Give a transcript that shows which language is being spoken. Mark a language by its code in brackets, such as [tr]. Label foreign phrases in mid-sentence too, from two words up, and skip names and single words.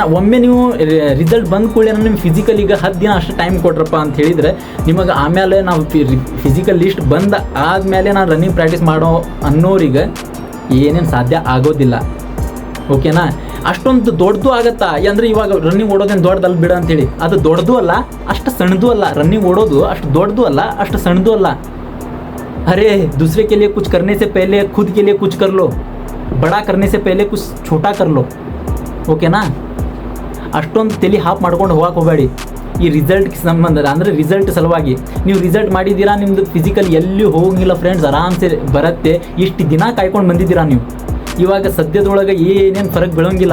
[kn] ಒಮ್ಮೆ ನೀವು ರಿಸಲ್ಟ್ ಬಂದ ಕೂಡಲೇ ನಿಮ್ಮ ಫಿಸಿಕಲಿಗೆ 10 ದಿನ ಅಷ್ಟು ಟೈಮ್ ಕೊಟ್ರಪ್ಪ ಅಂತ ಹೇಳಿದರೆ ನಿಮಗೆ ಆಮೇಲೆ ನಾವು ಫಿಸಿಕಲ್ ಲಿಸ್ಟ್ ಬಂದ ಆದಮೇಲೆ ನಾನು ರನ್ನಿಂಗ್ ಪ್ರಾಕ್ಟೀಸ್ ಮಾಡೋ ಅನ್ನೋರಿಗೆ ಏನೇನು ಸಾಧ್ಯ ಆಗೋದಿಲ್ಲ. ಓಕೆನಾ. ಅಷ್ಟೊಂದು ದೊಡ್ಡದು ಆಗುತ್ತಾ ಅಂದರೆ ಇವಾಗ ರನ್ನಿಂಗ್ ಓಡೋದೇನು ದೊಡ್ಡದಲ್ಲ ಬಿಡ ಅಂತೇಳಿ. ಅದು ದೊಡ್ಡದು ಅಲ್ಲ, ಅಷ್ಟು ಸಣ್ಣದು ಅಲ್ಲ. ರನ್ನಿಂಗ್ ಓಡೋದು ಅಷ್ಟು ದೊಡ್ಡದು ಅಲ್ಲ, ಅಷ್ಟು ಸಣ್ಣದು ಅಲ್ಲ. [hi] अरे दूसरे के लिए कुछ करने से पहले खुद के लिए कुछ कर लो, बड़ा करने से पहले कुछ छोटा कर लो. [kn] ಓಕೆನಾ. ಅಷ್ಟೊಂದು ತಲೆ ಹಾಪ್ ಮಾಡ್ಕೊಂಡು ಹೋಗಕ್ಕೆ ಹೋಗಬೇಡಿ ಈ ರಿಸಲ್ಟ್ಗೆ ಸಂಬಂಧ. ಅಂದರೆ ರಿಸಲ್ಟ್ ಸಲುವಾಗಿ ನೀವು ರಿಸಲ್ಟ್ ಮಾಡಿದ್ದೀರಾ, ನಿಮ್ಮದು ಫಿಸಿಕಲ್ ಎಲ್ಲಿ ಹೋಗಂಗಿಲ್ಲ ಫ್ರೆಂಡ್ಸ್, ಆರಾಮ್ಸೆ ಬರುತ್ತೆ. ಇಷ್ಟು ದಿನ ಕಾಯ್ಕೊಂಡು ಬಂದಿದ್ದೀರಾ ನೀವು. ಇವಾಗ ಸದ್ಯದೊಳಗೆ ಏನೇನು ಫರಕ್ ಬೀಳೋಂಗಿಲ್ಲ.